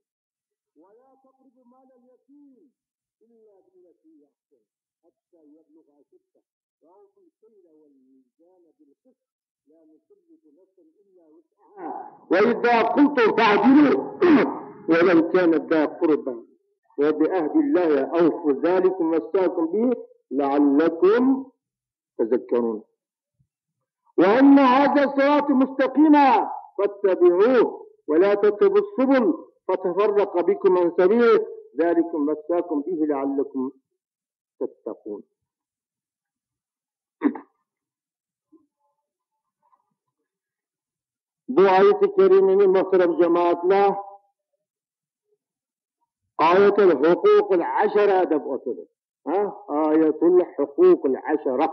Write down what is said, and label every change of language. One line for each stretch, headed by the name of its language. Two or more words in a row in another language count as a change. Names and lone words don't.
Arabic: ولا تقربوا مال اليتيم إلا بالتي هي أحسن حتى يبلغ أشده، وأوفوا الكيل والميزان بالقسط، لا نكلف نفسا إلا وسعها، وإذا قلتم فاعدلوا ولو كان ذا قربى، وبعهد الله أوفوا، ذلكم وصاكم به لعلكم تذكرون. وأن هذا الصراط مستقيما فاتبعوه، ولا تتبعوا السبل فتفرق بكم عن سبيله، ذلكم وصاكم به لعلكم تتقون.
Turkish: Bu ayet-i kerimenin muhterem cemaatler
Arabic: آية الحقوق العشرة
Turkish: deb atılır.
Arabic: آية الحقوق العشرة.